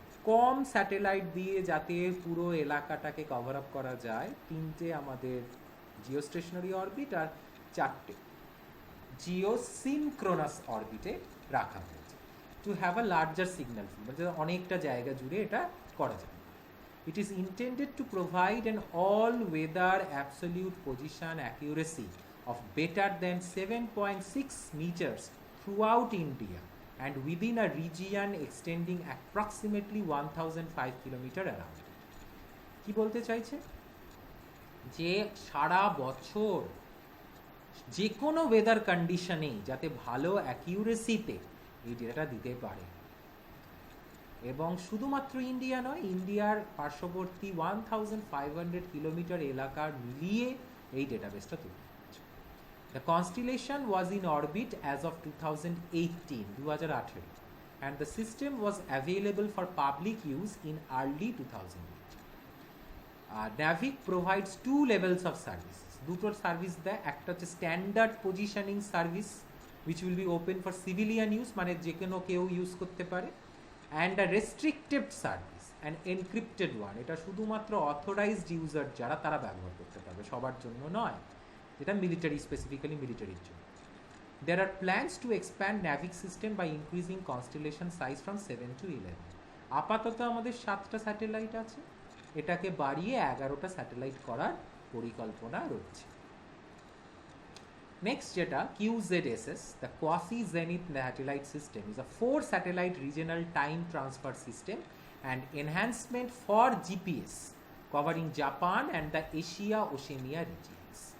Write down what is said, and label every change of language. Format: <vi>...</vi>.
<bn>কম satellite দিয়ে যাতে পুরো এলাকাটাকে কভার আপ করা যায়, 3টে আমাদের জিওস্টেশনারি অরবিট আর 4টে জিওসিনক্রোনাস অরবিটে রাখা হয়েছে</bn> <en>to have a larger signal flow,</en> <bn>মানে অনেকটা জায়গা জুড়ে এটা করা যায়।</bn> <en>It is intended to provide an all-weather absolute position accuracy of better than 7.6 meters throughout India and within a region extending approximately 1005 kilometer around it.</en> <bn>কি বলতে চাইছে? যে সারা বছর যে কোনো ওয়েদার কন্ডিশনেই যাতে ভালো অ্যাকিউরেসিতে এই ডেটাটা দিতে পারে, এবং শুধুমাত্র ইন্ডিয়া নয়, ইন্ডিয়ার পার্শ্ববর্তী 1500 কিলোমিটার এলাকার মিলিয়ে এই ডেটাবেসটা তৈরি হচ্ছে।</bn> <en>The constellation was in orbit as of 2018 and the system was available for public use in early 2008. NAVIC provides 2 levels of services.</en> <bn>দুটোর সার্ভিস দেয়, একটা হচ্ছে standard positioning service</bn> <en>which will be open for civilian use,</en> <bn>মানে যে কোনো কেউ use করতে পারে,</bn> <en>and a restricted service, an encrypted one,</en> <bn>এটা শুধুমাত্র অথরাইজড ইউজার যারা তারা ব্যবহার করতে পারবে, সবার জন্য নয়, যেটা মিলিটারি, স্পেসিফিক্যালি মিলিটারির জন্য।</bn> <en>There are plans to expand NAVIC system by increasing constellation size from 7 to 11.</en> <bn>আপাতত আমাদের 7টা স্যাটেলাইট আছে, এটাকে বাড়িয়ে 11টা স্যাটেলাইট করার পরিকল্পনা রয়েছে।</bn> <en>Next যেটা QZSS, the Quasi Zenith Satellite System, is a 4 satellite regional time transfer system and enhancement for GPS covering Japan and the Asia Oceania regions.</en>